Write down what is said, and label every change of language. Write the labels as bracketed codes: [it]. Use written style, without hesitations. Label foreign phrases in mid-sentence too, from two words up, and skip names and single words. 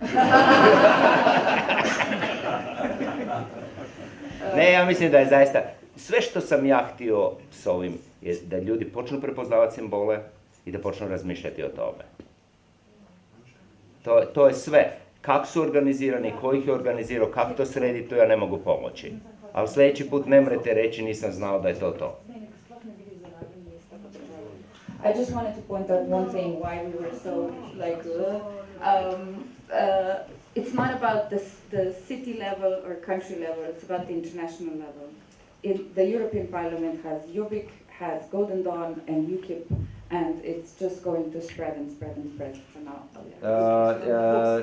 [bs] Ne, ja mislim da je zaista, sve što sam ja htio s ovim je da ljudi počnu prepoznavati simbole i da počnu razmišljati o tome. To je sve. Kako su organizirani, ko ih je organizirao, kako to sredi, to ja ne mogu pomoći. Ali sljedeći put ne mrete reći nisam znao da je to. [en] I just wanted to point out one thing why we were so it's not about the city level or country level, it's about the international level. The European Parliament has Jobbik, has Golden Dawn and UKIP, and it's just going to spread and spread and spread for now.